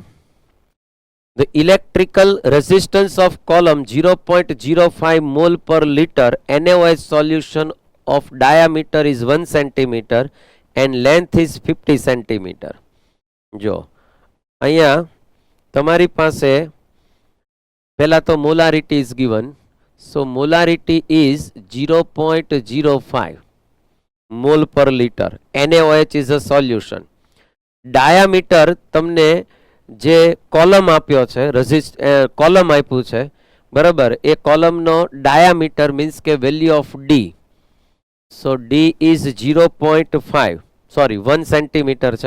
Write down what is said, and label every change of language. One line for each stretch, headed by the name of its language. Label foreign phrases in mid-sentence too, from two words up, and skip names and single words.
English: The electrical resistance of column 0.05 mole per liter NaOH solution of diameter is 1 centimeter and length is 50 centimeter.
Gujarati: જો અહીંયા તમારી પાસે પહેલા તો
English: molarity is given. So molarity is 0.05 mole per liter. NaOH is a solution.
Gujarati: ડાયામીટર તમને જે કોલમ આપ્યો છે, કોલમ આપ્યું છે, બરાબર, એ કોલમનો
English: diameter means
Gujarati: કે
English: value of D. so D is 0.5, sorry 1 centimeter છે.